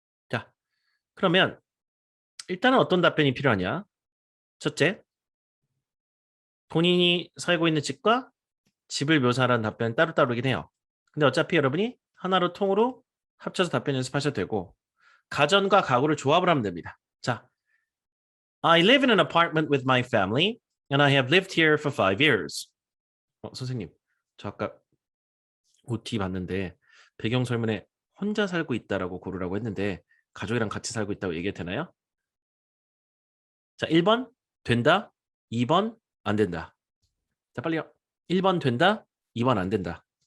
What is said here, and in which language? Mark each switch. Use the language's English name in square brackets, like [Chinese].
[Korean] 자, 그러면 일단은 어떤 답변이 필요하냐? 첫째, 본인이 살고 있는 집과 집을 묘사하는 답변은 따로따로긴 해요. 근데 어차피 여러분이 하나로 통으로 합쳐서 답변 연습하셔도 되고 가전과 가구를 조합을 하면 됩니다. [English] 자, I live in an apartment with my family and I have lived here for 5 years. [Korean] 선생님, 저 아까 OT 봤는데 배경 설문에 혼자 살고 있다라고 고르라고 했는데 가족이랑 같이 살고 있다고 얘기해도 되나요? 자, 1번 된다, 2번 안 된다. 자, 빨리요. 1번 된다. 2번 안 된다.